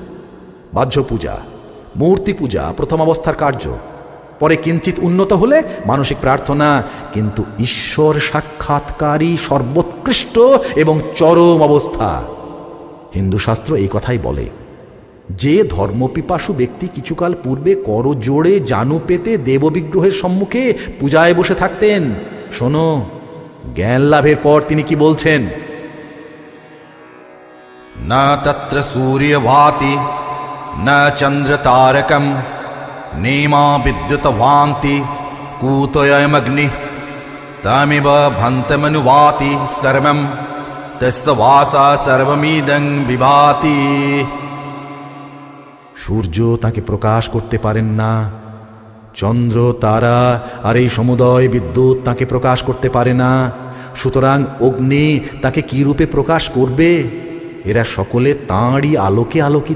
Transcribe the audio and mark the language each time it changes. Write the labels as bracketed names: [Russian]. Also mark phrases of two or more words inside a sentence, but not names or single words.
[Bangla] বাহ্য পূজা, মূর্তি পূজা প্রথম অবস্থার কার্য, পরে কিঞ্চিত উন্নত হলে মানসিক প্রার্থনা, কিন্তু ঈশ্বর সাক্ষাৎকারই সর্বোৎকৃষ্ট এবং চরম অবস্থা। হিন্দু শাস্ত্র এই কথাই বলে। যে ধর্মপিপাসু ব্যক্তি কিছুকাল পূর্বে করজোড়ে জানু পেতে দেববিগ্রহের সম্মুখে পূজায় বসে থাকতেন, শোনো জ্ঞান লাভের পর তিনি কি বলছেন। [Sanskrit] न तत्र सूर्यभाति न चन्द्रतारकं नेमा विद्युतभान्ति कूतोऽयमग्निः तमिव भन्तमनुभाति सर्वं तस्य वासा सर्वमिदं विभाति। [Bangla] সূর্য তাকে প্রকাশ করতে পারেন না, চন্দ্র তারা আর এই সমুদয় বিদ্যুৎ তাকে প্রকাশ করতে পারে না, সুতরাং অগ্নি তাকে কি রূপে প্রকাশ করবে? এরা সকলে তাঁরই আলোকে আলোকিত।